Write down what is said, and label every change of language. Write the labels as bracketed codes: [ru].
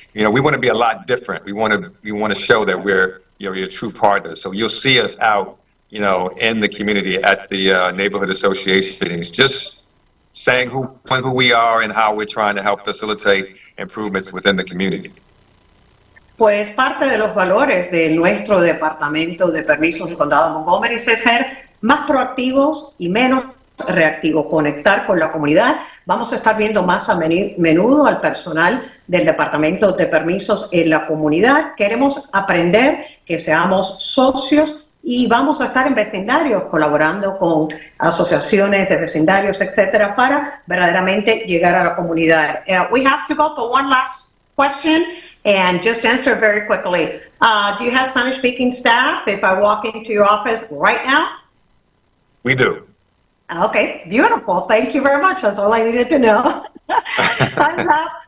[en] We want to be a lot different. We want to show that we're, your true partners. So you'll see us out, in the community at the neighborhood association meetings, just saying who we are and how we're trying to help facilitate improvements within the community. [es] Pues parte de los valores de nuestro Departamento de Permisos del Condado de Montgomery es ser más proactivos y menos reactivos, conectar con la comunidad. Vamos a estar viendo más a menudo al personal del Departamento de Permisos en la comunidad. Queremos aprender, que seamos socios y vamos a estar en vecindarios colaborando con asociaciones de vecindarios, etcétera, para verdaderamente llegar a la comunidad. [en] We have to go for one last question and just answer very quickly. Do you have Spanish-speaking staff if I walk into your office right now? We do. Okay, beautiful. Thank you very much. That's all I needed to know. Thumbs up.